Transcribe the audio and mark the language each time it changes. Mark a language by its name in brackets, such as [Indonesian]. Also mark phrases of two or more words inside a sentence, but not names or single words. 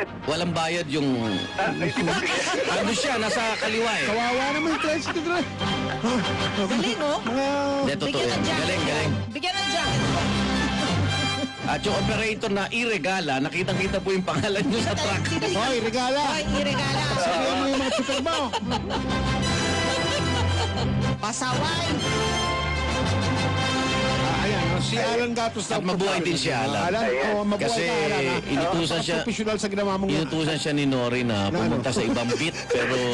[Filipino] Walang bayad yung... ano siya, nasa kaliwa eh. Kawawa naman yung tricycle driver. Galing, oh. Mga... Hindi, totoo Bigyan yan. ng jacket. Galing, galing. Bigyan ng jacket. At yung operator na iregala, nakitang-kita po yung pangalan nyo sa truck. Hoy, regala. Hoy, iregala. Sabihan mo yung mga super mo. Pasaway. Ayan, si Alan Gatos At mabuhay din si Alan. Alan, mabuhay Kasi ka, Alan. inutusan siya, Professional sa ginawa mong inutusan siya ni Nori na pumunta sa ibang beat, pero